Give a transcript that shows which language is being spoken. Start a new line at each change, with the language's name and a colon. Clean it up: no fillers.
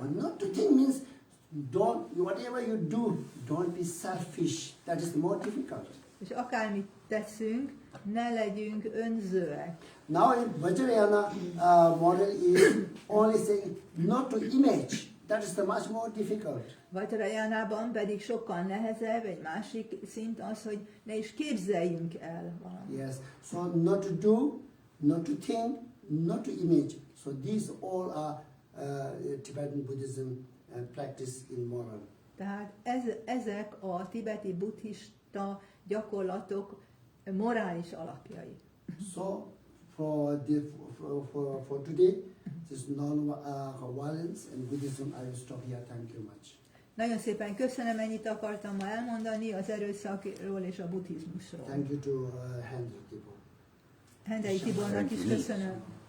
English: Well, not to think means whatever you do, don't be selfish. That is more difficult.
Hungarian: És akármit teszünk, ne legyünk önzőek.
English: Now in Vajrayana model is only saying not to image. That is the much more difficult.
Hungarian: Vajrayánában pedig sokkal nehezebb, egy másik szint az, hogy ne is képzeljünk el valamit.
English: Yes. So not to do, not to think, not to image. So these all are Tibetan Buddhism practice in moral.
Hungarian: Tehát ezek a tibeti buddhista gyakorlatok morális alapjai.
English: So for today, this non-violence and Buddhism, I will stop here. Thank you much.
Hungarian: Nagyon szépen köszönöm, ennyit akartam ma elmondani az erőszakról és a buddhizmusról.
English: Thank you to Hendrik Tibor.
Hungarian: Hendrik Tibornak is köszönöm.